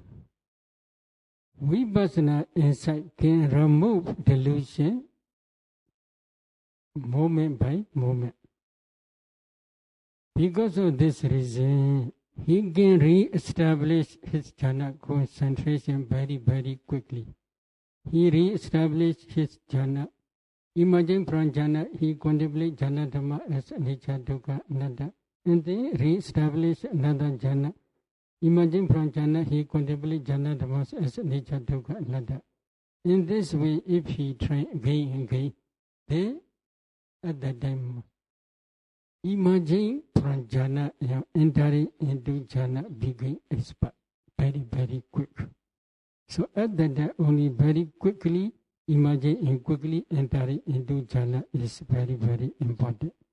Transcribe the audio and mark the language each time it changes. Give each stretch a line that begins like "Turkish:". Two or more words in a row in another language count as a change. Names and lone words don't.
English: Vipassana insight can remove delusion moment by moment. Because of this reason, he can re-establish his jhana concentration very, very quickly. He re-established his jhana. Emerging from jhana, he contemplates
Pali: jhana dhamma
English: as
Pali: anicca, dukkha, anatta,
English: and then re-establish another jhana. Emerging from jhana, he contemplates
Pali: jhana dhamma
English: as
Pali: anicca, dukkha, anatta.
English: In this way, if he try again and again, then at that time, emerging from jhana and entering into jhana became expert very, very quick. So at that time, only very quickly emerging and quickly entering into jhana is very, very important.